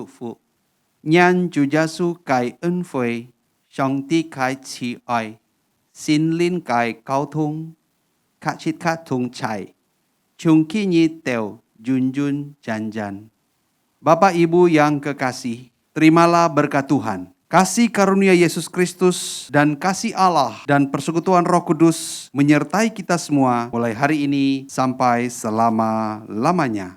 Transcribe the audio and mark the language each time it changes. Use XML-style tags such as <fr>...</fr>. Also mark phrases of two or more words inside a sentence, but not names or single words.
<yue>福，讓主耶穌嘅恩惠、上帝嘅慈愛、心靈嘅溝通，卡切卡同齊，從今日到永永遠遠。</yue> <id>Bapak Ibu yang kekasih, terimalah berkat Tuhan. Kasih karunia Yesus Kristus dan kasih Allah dan persekutuan Roh Kudus menyertai kita semua mulai hari ini sampai selama-lamanya.</id>